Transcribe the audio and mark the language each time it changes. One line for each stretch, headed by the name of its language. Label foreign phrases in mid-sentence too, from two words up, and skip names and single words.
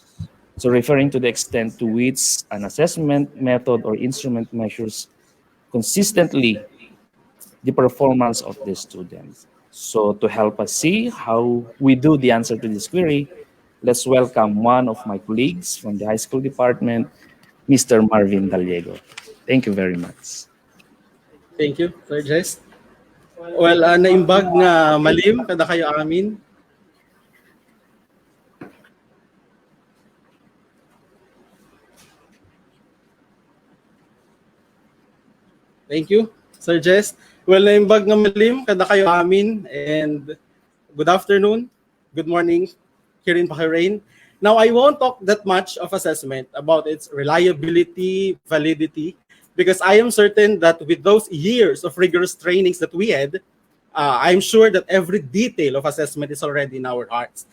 English: So referring to the extent to which an assessment method or instrument measures consistently the performance of the students. So to help us see how we do the answer to this query, let's welcome one of my colleagues from the high school department, Mr. Marvin Gallego. Thank you very much. Thank you, Sir Jess. Well,
Iloko: naimbag nga malim kada kayo amin.
English: Thank you, Sir Jess. Well,
Iloko: naimbag nga malim kada kayo amin,
English: and good afternoon, good morning here in Bahrain. Now, I won't talk that much of assessment about its reliability, validity, because I am certain that with those years of rigorous trainings that we had, I'm sure that every detail of assessment is already in our hearts.